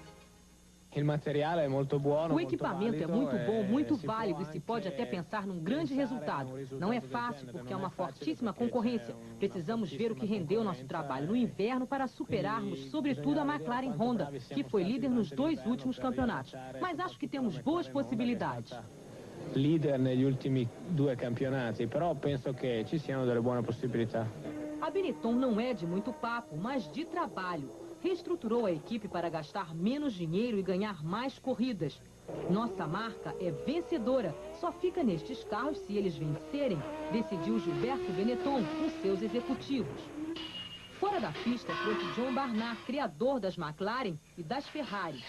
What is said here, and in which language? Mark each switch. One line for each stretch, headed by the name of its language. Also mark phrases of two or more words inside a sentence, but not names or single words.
Portuguese: O equipamento é muito bom, muito válido e se pode até pensar num grande resultado. Não é fácil porque é uma fortíssima concorrência. Precisamos ver o que rendeu nosso trabalho no inverno para superarmos, sobretudo, a McLaren Honda, que foi líder nos 2 últimos campeonatos. Mas acho que temos boas possibilidades.
Italian: Líder negli ultimi 2 campionati, però penso che ci siano delle buone possibilità.
Portuguese: A Benetton não é de muito papo, mas de trabalho. Reestruturou a equipe para gastar menos dinheiro e ganhar mais corridas. Nossa marca é vencedora, só fica nestes carros se eles vencerem, decidiu Gilberto Benetton com seus executivos. Fora da pista trouxe John Barnard, criador das McLaren e das Ferrari.